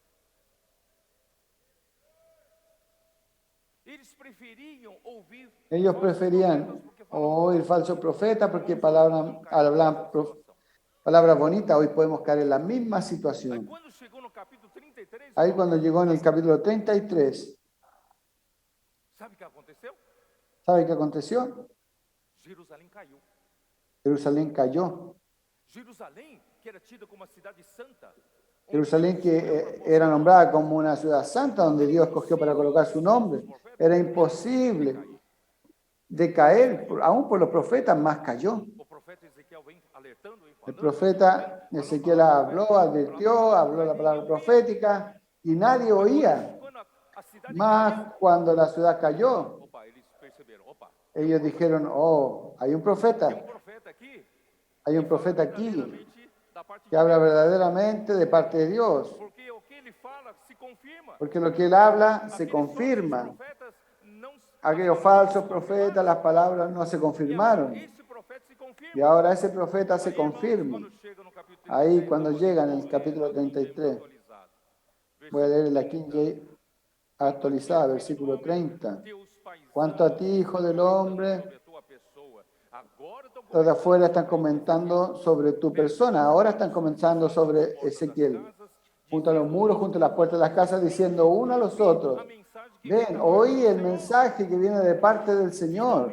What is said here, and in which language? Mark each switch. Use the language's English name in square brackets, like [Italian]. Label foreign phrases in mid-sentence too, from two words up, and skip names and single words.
[Spanish] Ellos preferían oír falsos profetas porque hablaban palabras bonitas. Hoy podemos caer en la misma situación. Ahí cuando llegó en el capítulo 33, ¿sabe qué aconteció? [Portuguese] Jerusalém caiu. [Spanish] Jerusalén cayó. [Portuguese] Jerusalém, que era tida como uma cidade santa, [Spanish] Jerusalén, que era nombrada como una ciudad santa donde Dios escogió para colocar su nombre, era imposible de caer, aún por los profetas, más cayó. [Portuguese] o profeta Ezequiel vem alertando e [Spanish] El [Portuguese] falando, [Spanish] profeta Ezequiel habló, advirtió, habló la palabra profética y nadie oía. [Portuguese] quando a cidade caiu, [Spanish] Más cuando la ciudad cayó, [Portuguese] opa, eles perceberam, opa, [Spanish] ellos dijeron, oh, hay un [Portuguese] tem profeta, profeta aqui, [Spanish] hay un [Portuguese] que fala [Spanish] profeta aquí [Portuguese] verdadeiramente da parte [Spanish] que [Portuguese] de [Spanish] habla [Portuguese] Deus, [Spanish] verdaderamente de parte de Dios, [Portuguese] porque o que ele fala se confirma. [Spanish] porque lo que él habla se [Portuguese] Aqueles falsos [Spanish] confirma. [Portuguese] profetas não, [Spanish] Aquellos falsos profetas, las palabras no se [Portuguese] e agora [Spanish] confirmaron. [Portuguese] esse profeta se confirma. [Spanish] Y ahora ese profeta se [Portuguese] Aí, irmãos, [Spanish] confirma. [Portuguese] quando chega no capítulo 33, [Spanish] Ahí cuando [Portuguese] eu vou [Spanish] llega en el [Portuguese] ler [Spanish] capítulo [Portuguese] a King James [Spanish] 33, [Portuguese] atualizado. [Spanish] voy a leer la [Portuguese] Versículo [Spanish] King [Portuguese] 30. [Spanish] James actualizada, versículo 30. Cuanto a ti, hijo del hombre, los de afuera están comentando sobre tu persona. Ahora están comentando sobre Ezequiel. Junto a los muros, junto a las puertas de las casas, diciendo uno a los otros, ven, oí el mensaje que viene de parte del Señor.